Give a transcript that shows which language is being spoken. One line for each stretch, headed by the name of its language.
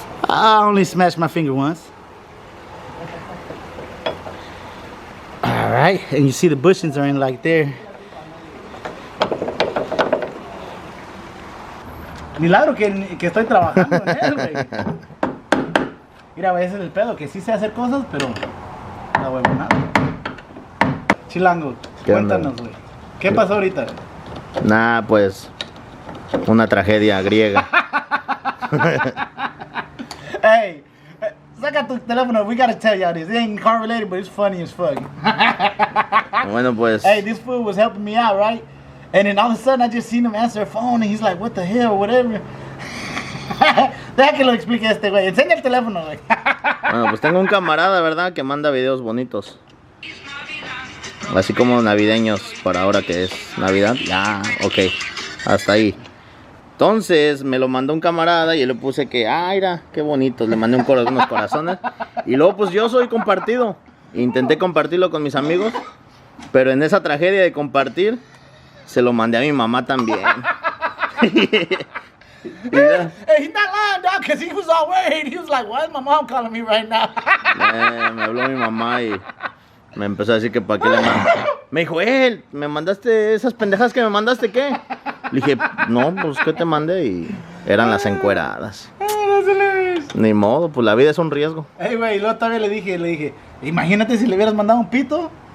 English: I only smashed my finger once. Alright, and you see the bushings are in like there.
Spanish: Milagro que estoy trabajando en él, güey. Mira, ese es el pedo, que sí sé hacer cosas, pero la huevonada. Chilango, cuéntanos, güey. ¿Qué pasó ahorita? Nah, pues una tragedia griega. Hey, saca tu teléfono.
English: We gotta tell y'all this. It ain't car related, but it's funny as fuck.
Spanish: Bueno, pues.
English: Hey, this fool was helping me out, right? And then all of a sudden, I just seen him answer a phone, and he's like, "What the hell, whatever."
Spanish: Deja que lo explique este güey. Enseña el teléfono, güey. Bueno, pues tengo un camarada, ¿verdad? Que manda videos bonitos. Así como navideños para ahora que es Navidad. Ya, ok. Hasta ahí. Entonces me lo mandó un camarada y yo le puse que, mira, qué bonito. Le mandé unos corazones. Y luego pues yo soy compartido. Intenté compartirlo con mis amigos. Pero en esa tragedia de compartir, se lo mandé a mi mamá también.
English: Hey, he's not lying, dog, because he was all worried. He was like, why is my mom calling me right now?
Spanish: Me habló mi mamá y me empezó a decir que para qué le mandé. Me dijo, ¿me mandaste esas pendejas que me mandaste qué? Le dije, no, pues ¿qué te mandé? Y eran las encueradas. Ni modo, pues la vida es un riesgo. Hey, güey, y luego también le dije, imagínate si le hubieras mandado un pito.